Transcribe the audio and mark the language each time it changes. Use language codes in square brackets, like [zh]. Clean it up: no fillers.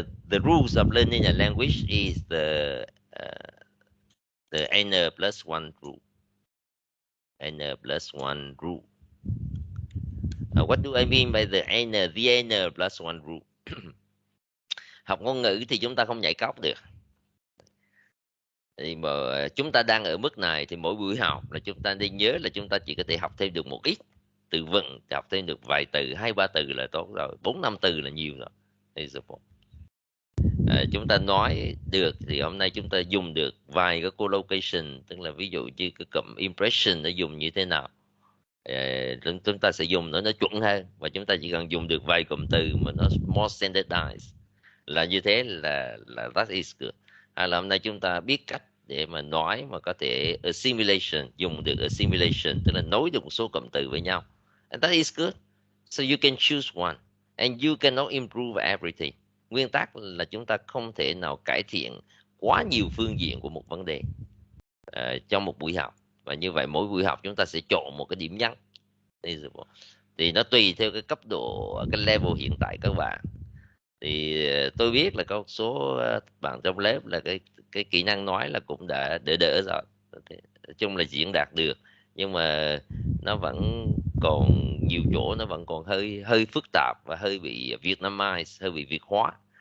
[en] The rules of learning a language is the N+1 rule. N+1 rule. What do I mean by the N+1 rule? [vi] Học ngôn ngữ thì chúng ta không nhảy cóc được. Thì mà chúng ta đang ở mức này thì mỗi buổi học là chúng ta nên nhớ là chúng ta chỉ có thể học thêm được một ít từ vựng, học thêm được vài từ, 2-3 từ là tốt rồi, 4-5 từ là nhiều rồi. Chúng ta nói được thì hôm nay chúng ta dùng được vài cái collocation, tức là ví dụ như cái cụm impression nó dùng như thế nào, chúng ta sẽ dùng nó chuẩn hơn, và chúng ta chỉ cần dùng được vài cụm từ mà nó more standardized là như thế là [en] that is good. [vi] Hay là hôm nay chúng ta biết cách để mà nói mà có thể assimilation, dùng được assimilation, tức là nối được một số cụm từ với nhau, [en] and that is good. So you can choose one and you cannot improve everything. [vi] Nguyên tắc là chúng ta không thể nào cải thiện quá nhiều phương diện của một vấn đề trong một buổi học, và như vậy mỗi buổi học chúng ta sẽ chọn một cái điểm nhấn. Thì nó tùy theo cái cấp độ, cái level hiện tại các bạn. Thì tôi biết là có một số bạn trong lớp là cái kỹ năng nói là cũng đã đỡ rồi, nói chung là diễn đạt được, nhưng mà nó vẫn còn nhiều chỗ nó vẫn còn hơi phức tạp và hơi bị Vietnamized, hơi bị Việt hóa.